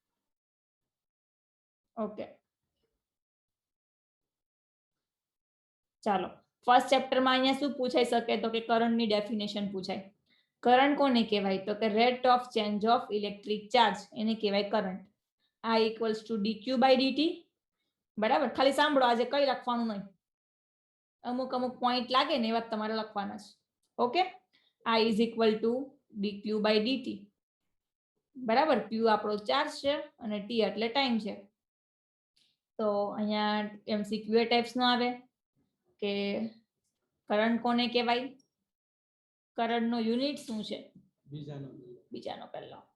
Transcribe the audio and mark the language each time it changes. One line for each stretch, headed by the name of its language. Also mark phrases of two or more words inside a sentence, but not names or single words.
Gujarati: ઓકે, ચાલો. ફર્સ્ટ ચેપ્ટરમાં અહીંયા શું પૂછાઈ શકે, તો કે કરંટની ડેફિનેશન પૂછાય. કરંટ કોને કહેવાય, તો કે
English: rate of change of electric charge,
Gujarati: એને કહેવાય કરંટ.
English: I equals to dq by dt.
Gujarati: બરાબર, ખાલી સાંભળો, આજે કઈ લખવાનું નહીં, અમુક પોઈન્ટ લાગે ને એવા તમારે લખવાના છે. ઓકે,
English: I is equal to dq by dt.
Gujarati: બરાબર, q આપણો ચાર્જ છે અને t એટલે ટાઈમ છે. તો અહીંયા MCQ એ ટાઈપ્સ નો આવે કે કરંટ કોને કહેવાય, કરંટ નો યુનિટ શું છે, બીજાનો પહેલો.